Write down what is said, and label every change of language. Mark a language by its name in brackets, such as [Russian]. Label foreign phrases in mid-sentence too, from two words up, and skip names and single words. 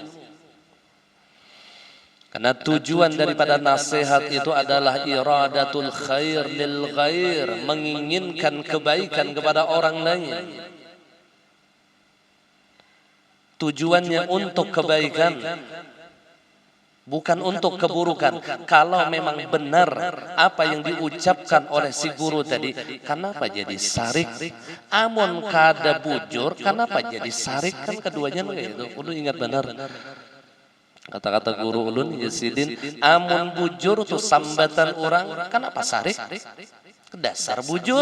[Indonesian] Karena tujuan daripada nasihat itu adalah [Arabic] iradatul khair lil ghair, [Indonesian] menginginkan kebaikan kepada orang lain. Tujuannya untuk kebaikan, bukan untuk keburukan. Kalau memang benar apa yang diucapkan oleh si guru tadi, kenapa jadi sarik? [Banjar] Amun kada bujur, kenapa jadi sarik? [Indonesian] Kan keduanya begitu. Kudu ingat benar. [Banjar] Kata-kata guru ulun Yazidin, amun bujur tuh sambatan orang, kenapa sarik? Kedasar bujur.